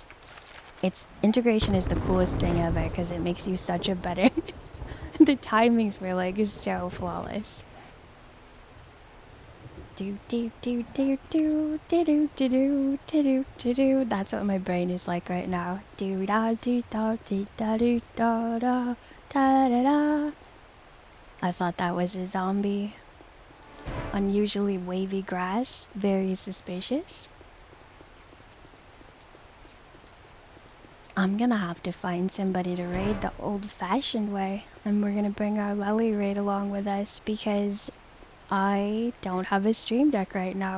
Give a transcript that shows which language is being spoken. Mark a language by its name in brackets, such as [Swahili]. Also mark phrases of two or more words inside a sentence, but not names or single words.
[English] Integration is the coolest thing ever because it makes you such a better... The timings were like so flawless. Do do do do do do do do do do do. That's what my brain is like right now. Do da do da do da do da da da da da. I thought that was a zombie. Unusually wavy grass. Very suspicious. I'm gonna have to find somebody to raid the old-fashioned way. And we're gonna bring our Lelly raid along with us because I don't have a stream deck right now.